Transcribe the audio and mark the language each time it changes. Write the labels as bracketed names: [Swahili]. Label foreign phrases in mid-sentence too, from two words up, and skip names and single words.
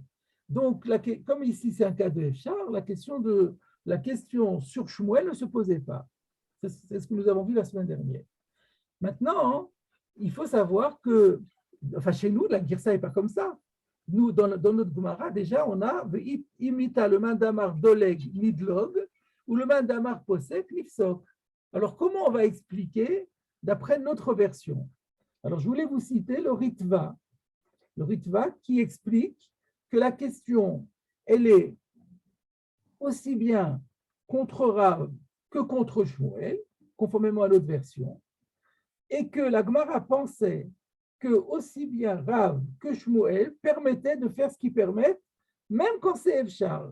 [French] Donc, comme ici c'est un cas de Efshar, la question sur Shmuel ne se posait pas. C'est ce que nous avons vu la semaine dernière. Maintenant, il faut savoir que, enfin chez nous, la Girsa n'est pas comme ça. Nous, dans notre Gemara, déjà, on a imita le [Aramaic] מאן דאמר דולק מדליק [French] ou le [Aramaic] מאן דאמר פוסק נפסק. [French] Alors, comment on va expliquer d'après notre version? Alors, je voulais vous citer le Ritva qui explique que la question, elle est aussi bien contre Rav que contre Shmuel, conformément à l'autre version, et que la Gemara pensait que aussi bien Rav que Shmuel permettaient de faire ce qu'ils permettent, même quand c'est Efshar.